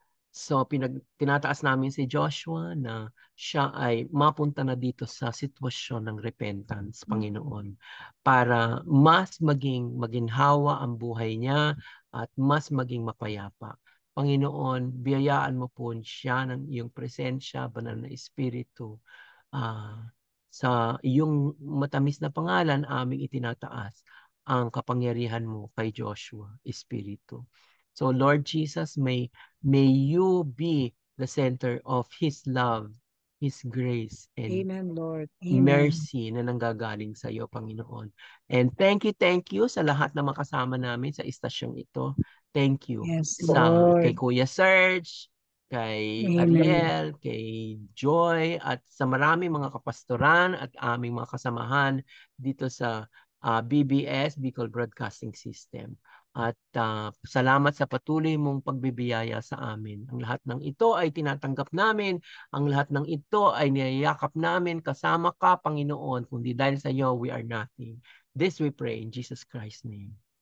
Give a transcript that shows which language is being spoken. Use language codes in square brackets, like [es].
[tl] So tinataas namin si Joshua na siya ay mapunta na dito sa sitwasyon ng repentance, Panginoon, para mas maging maginhawa ang buhay niya at mas maging mapayapa. Panginoon, biyayaan mo po siya ng iyong presensya, banal na Espiritu. Sa iyong matamis na pangalan, aming itinataas ang kapangyarihan mo kay Joshua, Espiritu. [en] So Lord Jesus, may you be the center of His love, His grace, and Amen, Lord. Amen. [tl] mercy na nanggagaling sa iyo, Panginoon. [en] And thank you [tl] sa lahat na makasama namin sa istasyong ito. [en] Thank you Yes, [tl] kay [en] Lord. [tl] Kuya Serge, kay [en] Amen. [tl] Ariel, kay Joy, at sa marami mga kapastoran at aming mga kasamahan dito sa BBS, Bicol Broadcasting System. At salamat sa patuloy mong pagbibiyaya sa amin. Ang lahat ng ito ay tinatanggap namin. Ang lahat ng ito ay niyayakap namin. Kasama ka, Panginoon. Kundi dahil sa iyo, [en] we are nothing. This we pray in Jesus Christ's name.